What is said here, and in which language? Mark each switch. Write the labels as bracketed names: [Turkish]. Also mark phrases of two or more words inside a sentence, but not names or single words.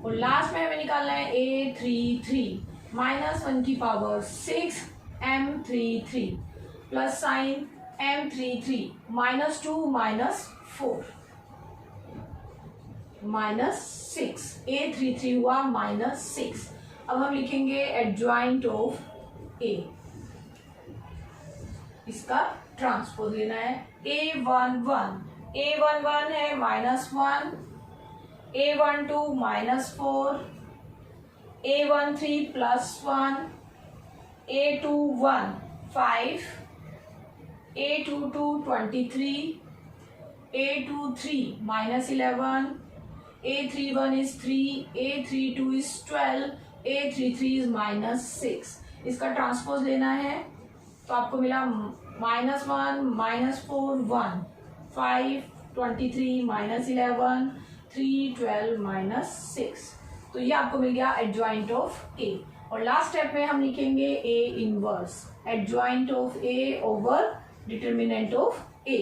[Hindi] और लास्ट में हमें निकालना है a33 -1 की पावर 6 m33 [English] plus sign [Hindi] m33, -2 -4 -6, a33 हुआ -6। अब हम लिखेंगे [English] adjoint of A, [Hindi] इसका ट्रांसपोज लेना है। a11 है -1, [English] a12 -4, a13 +1, a21 5, a22 23, a23 -11, a31 is 3, a32 is 12, a33 is -6। [Hindi] इसका ट्रांसपोज लेना है तो आपको मिला -1 -4 1, 5 23 -11 3 12 -6, तो ये आपको मिल गया [English] adjoint of A. और last step [Hindi] में हम लिखेंगे [English] A inverse, adjoint of A over determinant of A.